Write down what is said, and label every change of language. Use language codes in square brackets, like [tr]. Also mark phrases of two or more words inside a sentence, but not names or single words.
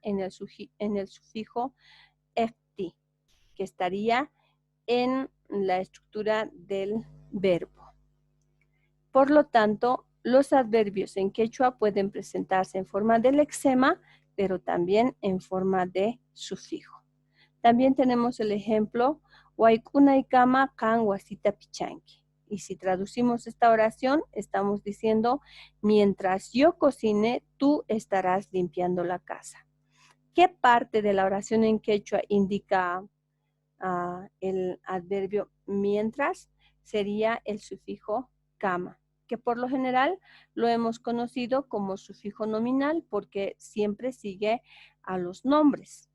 [es] En el sufijo ecti, que estaría en la estructura del verbo. Por lo tanto, los adverbios en quechua pueden presentarse en forma de lexema pero también en forma de sufijo. También tenemos el ejemplo, [qu] Waykunaykama kan wasita pichanki. [es] Y si traducimos esta oración, estamos diciendo, mientras yo cocine, tú estarás limpiando la casa. ¿Qué parte de la oración en quechua indica el adverbio mientras? Sería el sufijo kama, que por lo general lo hemos conocido como sufijo nominal porque siempre sigue a los nombres.